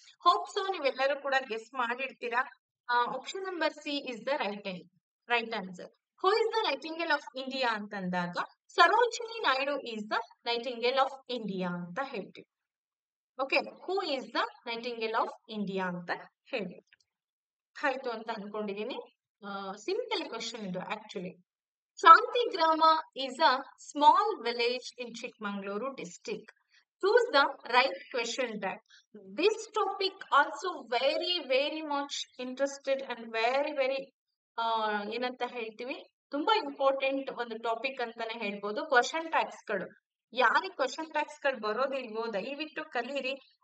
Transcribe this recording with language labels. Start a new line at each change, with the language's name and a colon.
Kannada: Hope so ನೀವೆಲ್ಲರೂ ಕೂಡ guess ಮಾಡಿರ್ತೀರಾ.
English: Option number C is the right answer. Who is the nightingale of India
Kannada: ಅಂತಂದಾಗ
English: Sarojini Naidu is the nightingale of India
Kannada: ಅಂತ ಹೇಳ್ತೀವಿ. Okay,
English: who is the nightingale of India
Kannada: ಅಂತ ಹೇಳಿ ಆಯ್ತು ಅಂತ ಅನ್ಕೊಂಡಿದೀನಿ. ಸಿಂಪಲ್ ಕ್ವೆಶನ್ ಇದು actually.
English: Shantigrama is a small village in Chikmagaluru district. Choose the right question tag. This topic also very much interested and very
Kannada: ಏನಂತ ಹೇಳ್ತೀವಿ, ತುಂಬಾ ಇಂಪಾರ್ಟೆಂಟ್ ಒಂದು ಟಾಪಿಕ್ ಅಂತಾನೆ ಹೇಳ್ಬೋದು. ಕ್ವಶನ್ ಟ್ಯಾಗ್ಸ್ ಗಳು, ಯಾರಿಗೆ ಕ್ವಶನ್ ಟ್ಯಾಗ್ಸ್ ಗಳು ಬರೋದಿಲ್ವೋ ದಯವಿಟ್ಟು ಕಲೀರಿ.